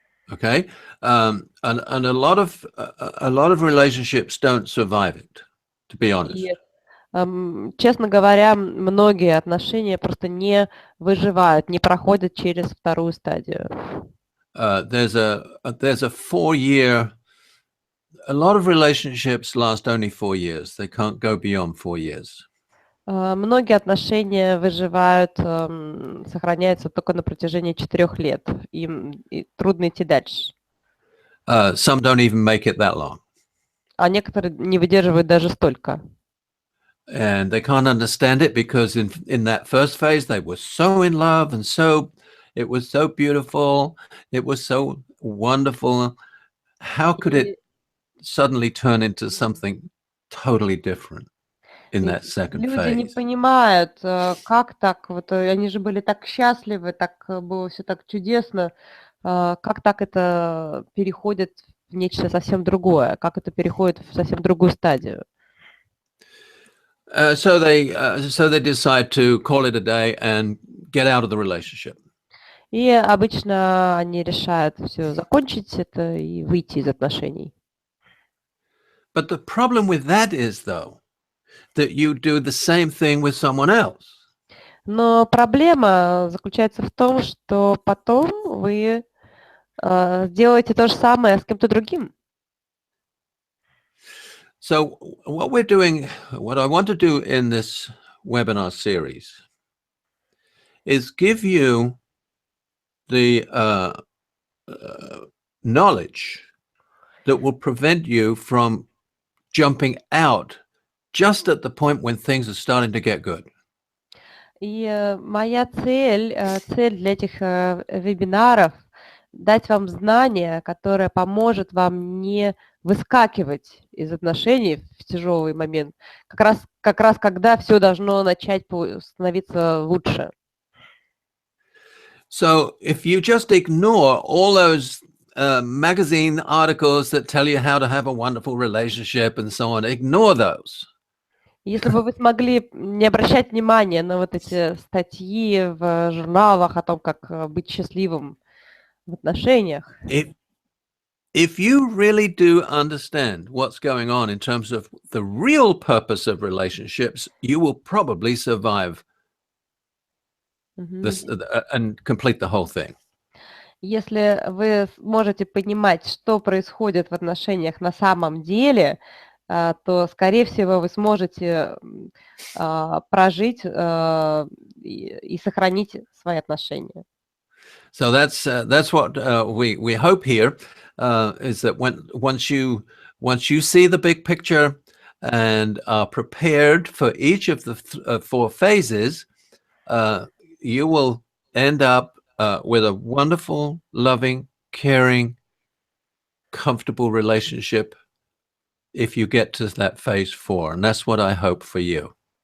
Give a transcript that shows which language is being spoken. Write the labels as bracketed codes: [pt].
[en] Okay, and a lot of relationships don't survive it, to be honest. [ru] И, честно говоря, многие отношения просто не выживают, не проходят через вторую стадию. [en] There's a 4-year. A lot of relationships last only 4 years. They can't go beyond 4 years. [ru] Многие отношения выживают, сохраняются только на протяжении 4 лет. Им трудно идти дальше. [en] Some don't even make it that long. [ru] А некоторые не выдерживают даже столько. [en] And they can't understand it because in that first phase they were so in love and it was so beautiful, it was so wonderful. How could it suddenly turn into something totally different in that second phase? [ru] Люди не понимают, как так, вот они же были так счастливы, так было все так чудесно, как так это переходит в нечто совсем другое, как это переходит в совсем другую стадию. [en] So they decide to call it a day and get out of the relationship. [ru] И обычно они решают все закончить это и выйти из отношений. [en] But the problem with that is, though, that you do the same thing with someone else. [ru] Но проблема заключается в том, что потом вы Сделайте то же самое с кем-то другим. [en] So what I want to do in this webinar series is give you the knowledge that will prevent you from jumping out just at the point when things are starting to get good. [ru] И моя цель для этих вебинаров дать вам знания, которое поможет вам не выскакивать из отношений в тяжелый момент, как раз когда все должно начать становиться лучше. [en] So if you just ignore all those magazine articles that tell you how to have a wonderful relationship and so on, ignore those. [ru] Если бы вы смогли не обращать внимания на вот эти статьи в журналах о том, как быть счастливым в отношениях. [en] If you really do understand what's going on in terms of the real purpose of relationships, you will probably survive this and complete the whole thing. [ru] Если вы можете понимать, что происходит в отношениях на самом деле, то, скорее всего, вы сможете прожить и сохранить свои отношения. [en] So that's what we hope here is that once you see the big picture and are prepared for each of the 4 phases, you will end up with a wonderful, loving, caring, comfortable relationship if you get to that phase 4, and that's what I hope for you.